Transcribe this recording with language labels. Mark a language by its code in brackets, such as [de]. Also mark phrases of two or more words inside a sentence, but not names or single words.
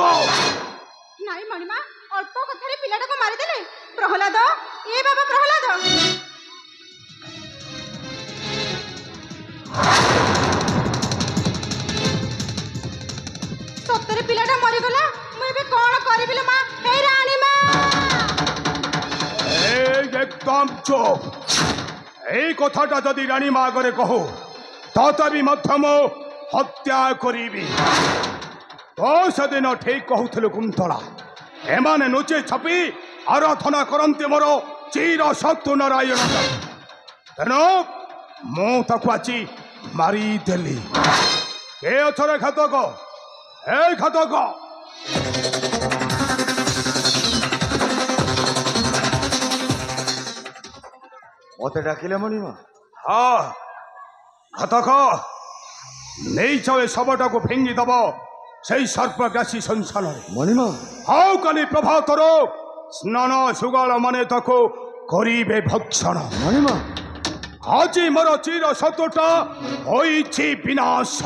[or] ନାଇଁ ମଣିମା, ଅଳ୍ପ କଥାରେ ପିଲାଟାକୁ ମାରିଦେଲେ। ପ୍ରହ୍ଲାଦ, ଏ ବାବା ପ୍ରହ୍ଲାଦ। ସତରେ ପିଲାଟା ମରିଗଲା। ମୁଁ ଏବେ କଣ କରିବି ଲୋ ମା? ହେ ରାଣୀ ମା! ଏକଦମ ଚୁପ। ଏଇ କଥାଟା ଯଦି ରାଣୀ ମା ଆଗେ କହୁ ତଥାପି ମଧ୍ୟ ମୁଁ ହତ୍ୟା କରିବି। তো ସେଦିନ ଠିକ କହୁଥିଲୁ କୁନ୍ତଳା। ଏମାନେ ନୁଚି ଛପି ଆରାଧନା କରନ୍ତି ମୋର ଚିର ଶତ୍ରୁ ନାରାୟଣ। ତେଣୁ ମୁଁ ତାକୁ ଆଜି ମାରିଦେଲି। କେ ଅଛରେ ଘାତକ? ଏ ଘାତକ! ମତେ ଡାକିଲେ ମଣିମା? ହଁ ଘାତକ, ନେଇଛ ଏ ଶବଟାକୁ ଫିଙ୍ଗିଦବ ସେଇ ସର୍ପଗ୍ରାସୀ ସଂସାରରେ। মণিমা ଆଉ କାଲି ପ୍ରଭାତର ସ୍ନାନ ସୁଗାଳ ମାନେ ତାକୁ କରିବେ ଭକ୍ଷଣ। মণিমা ଆଜି ମୋର ଚିର ଶତ୍ରୁଟା ହୋଇଛି ବିନାଶ।